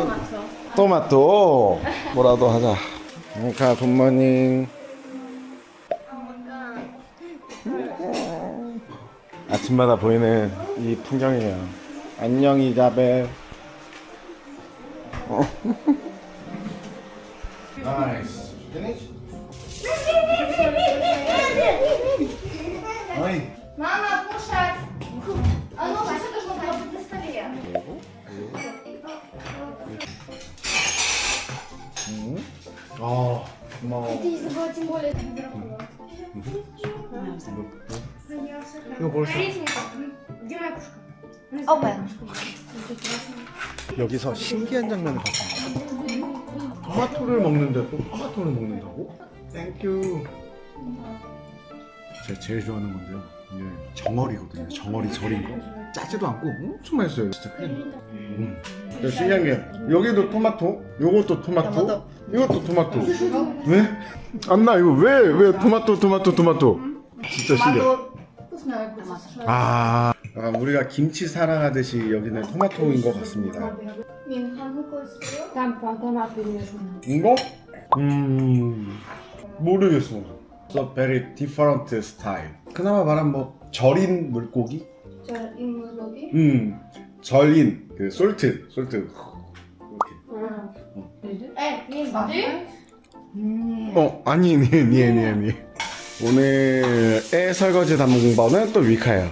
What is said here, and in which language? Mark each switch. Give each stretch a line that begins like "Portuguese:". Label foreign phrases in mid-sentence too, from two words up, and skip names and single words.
Korean: 토마토. 뭐라도 하자. 가 굿모닝. 아침마다 보이는 이 풍경이에요. 안녕 이자벨. 나이스.
Russian: Ой. Мама, кушать! А ну, а что должно быть на столе?
Korean: 고마워.
Russian: Ты забыла тем более
Korean: 이거 벌써
Russian: Где моя пушка?
Korean: 여기서 신기한 장면을 봤습니다. 토마토를 먹는데 또 토마토를 먹는다고? 땡큐. 제가 제일 좋아하는 건데요. 이게 정어리거든요. 정어리 절인 거. 짜지도 않고 엄청 맛있어요. 진짜 그냥. 신기한 게 여기도 토마토, 요것도 토마토, 이것도 토마토. 왜? 안 나 이거 왜 토마토. 진짜 신기해. 아, 우리가 김치 사랑하듯이 여기는 토마토인 것 같습니다. 이거? 모르겠어.
English: So very different style.
Korean: 그나마 말한 뭐 절인 물고기? 절인 그 솔트. 이렇게. 아니. 오늘 애 설거지 담은 거는 또 위카예요.